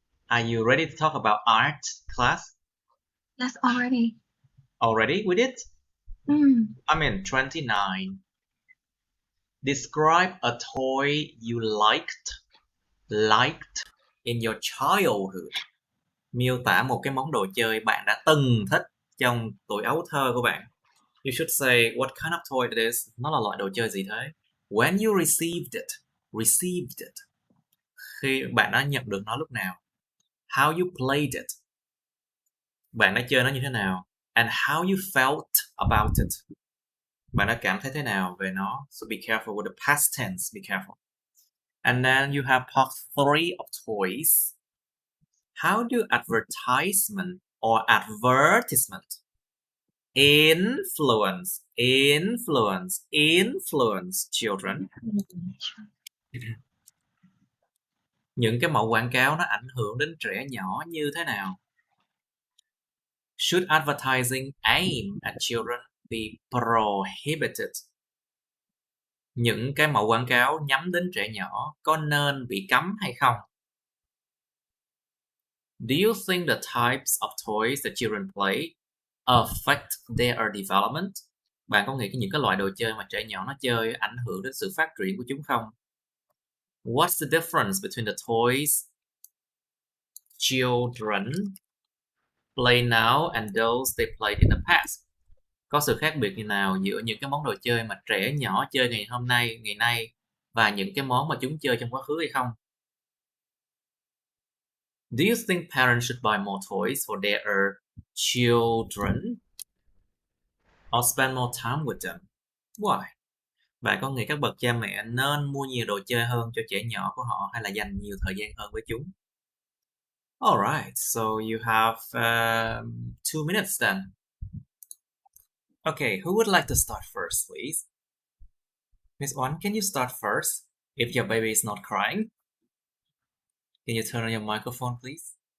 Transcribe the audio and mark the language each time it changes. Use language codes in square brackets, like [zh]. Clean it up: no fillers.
[en] Are you ready to talk about art class? Yes, already. Already with it? 29. Describe a toy you liked in your childhood. [vi] Miêu tả một cái món đồ chơi bạn đã từng thích trong tuổi ấu thơ của bạn. [en] You should say what kind of toy it is. [vi] Nó là loại đồ chơi gì thế? [en] When you received it. [vi] Khi bạn đã nhận được nó lúc nào? [en] How you played it. [vi] Bạn đã chơi nó như thế nào? [en] And how you felt about it. [vi] Bạn đã cảm thấy thế nào về nó? [en] So be careful with the past tense. Be careful. And then you have part 3 of toys. How do advertisement or advertisement influence children? [vi] Những cái mẫu quảng cáo nó ảnh hưởng đến trẻ nhỏ như thế nào? [en] Should advertising aim at children be prohibited? [vi] Những cái mẫu quảng cáo nhắm đến trẻ nhỏ có nên bị cấm hay không? [en] Do you think the types of toys that children play affect their development? [vi] Bạn có nghĩ những cái loại đồ chơi mà trẻ nhỏ nó chơi ảnh hưởng đến sự phát triển của chúng không? [en] What's the difference between the toys children play now and those they played in the past? [vi] Có sự khác biệt như nào giữa những cái món đồ chơi mà trẻ nhỏ chơi ngày nay và những cái món mà chúng chơi trong quá khứ hay không? [en] Do you think parents should buy more toys for their children or spend more time with them? Why? [vi] Bạn có nghĩ các bậc cha mẹ nên mua nhiều đồ chơi hơn cho trẻ nhỏ của họ hay là dành nhiều thời gian hơn với chúng? [en] Alright, so you have 2 minutes then. Okay, who would like to start first, please? Miss One, can you start first if your baby is not crying? Can you turn on your microphone, please?